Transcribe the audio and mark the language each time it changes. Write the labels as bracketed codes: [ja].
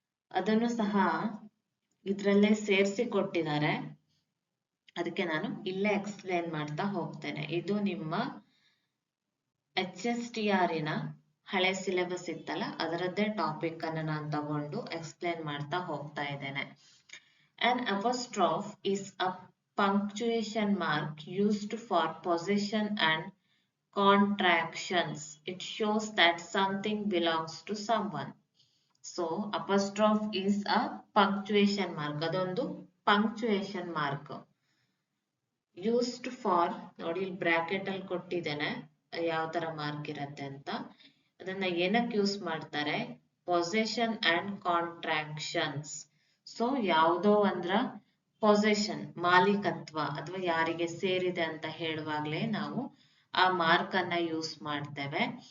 [kn] ಅದನ್ನು ಸಹ ಇದ್ರಲ್ಲೇ ಸೇರಿಸಿ ಕೊಟ್ಟಿದ್ದಾರೆ. ಅದಕ್ಕೆ ನಾನು ಇಲ್ಲೇ ಎಕ್ಸ್ಪ್ಲೇನ್ ಮಾಡ್ತಾ ಹೋಗ್ತೇನೆ. ಇದು ನಿಮ್ಮ HSTR ನ ಹಳೆ ಸಿಲೆಬಸ್ ಇತ್ತಲ್ಲ, ಅದರದ್ದೇ ಟಾಪಿಕ್ ಅನ್ನ ನಾನು ತಗೊಂಡು ಎಕ್ಸ್ಪ್ಲೇನ್ ಮಾಡ್ತಾ ಹೋಗ್ತಾ ಇದ್ದೇನೆ. [en] An apostrophe is a punctuation mark used for possession and contractions. It shows that something belongs to someone. So apostrophe is a punctuation mark. [kn] ಅದೊಂದು punctuation mark. [en] Used for, [kn] ನೋಡಿ ಇಲ್ಲಿ ಬ್ರಾಕೆಟ್ ಅಲ್ಲಿ ಕೊಟ್ಟಿದ್ದೇನೆ ಯಾವ ತರ ಮಾರ್ಕ್ ಇರತ್ತೆ ಅಂತ. ಅದನ್ನ ಏನಕ್ಕೆ ಯೂಸ್ ಮಾಡ್ತಾರೆ? [en] Possession and contractions. [kn] ಸೊ ಯಾವುದೋ ಒಂದ್ರ ಪೊಸೆಷನ್, ಮಾಲೀಕತ್ವ ಅಥವಾ ಯಾರಿಗೆ ಸೇರಿದೆ ಅಂತ ಹೇಳುವಾಗ್ಲೇ ನಾವು ಆ ಮಾರ್ಕ್ ಅನ್ನ ಯೂಸ್ ಮಾಡ್ತೇವೆ.